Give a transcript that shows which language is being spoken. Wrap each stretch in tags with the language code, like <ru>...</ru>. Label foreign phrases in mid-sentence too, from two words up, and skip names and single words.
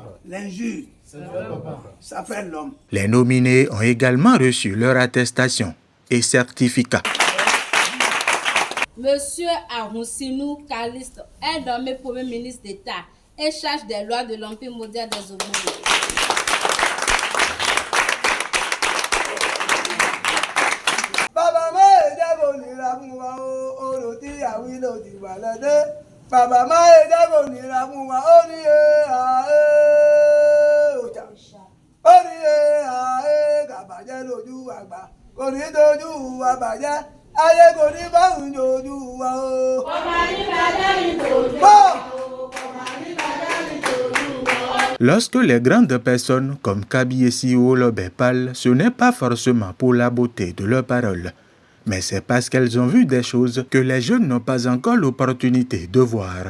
<fr>L'injure. C'est vrai, papa. Ça fait l'homme. Les nominés ont également reçu leur attestation et certificat. Monsieur Arunsinou Caliste est nommé Premier ministre d'État et charge des lois de l'Empire moderne des Ogboni.</fr> <yo>Baba ma ejabo nira fún wa o, oro tí àwí ló ti wà lẹ́dẹ́. Baba ma ejabo nira fún wa, ó ní ọjà. Ó ní kàbàjẹ́ lójú àgbà, kò ní dojú àbàjẹ́, ayé kò ní báwùn dojú wa o.</yo> <fr>Lorsque les grandes personnes comme Kabiessi Olobé parlent, ce n'est pas forcément pour la beauté de leurs paroles, mais c'est parce qu'elles ont vu des choses que les jeunes n'ont pas encore l'opportunité de voir.</fr>